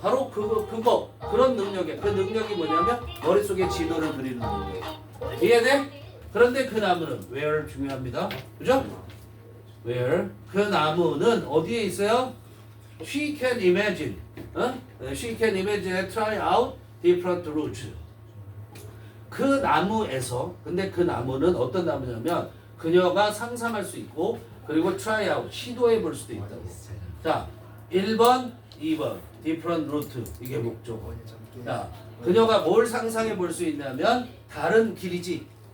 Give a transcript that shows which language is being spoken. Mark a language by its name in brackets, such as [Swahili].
[Korean] 바로 그런 능력이야. 그 능력이 뭐냐면 머릿속에 지도를 그리는 능력. 이해돼? 그런데 그 나무는 where 중요합니다. 그죠? where 그 나무는 어디에 있어요? [English] She can imagine. She can imagine and try out different routes. [Korean] 그 나무에서 근데 그 나무는 어떤 나무냐면 그녀가 상상할 수 있고 그리고 [English] try out [Korean] 시도해 볼 수도 있다고. 자, 1번, 2번 [English] different route [Korean] 이게 목적. 자, 그녀가 뭘 상상해 볼 수 있냐면 다른 길이지.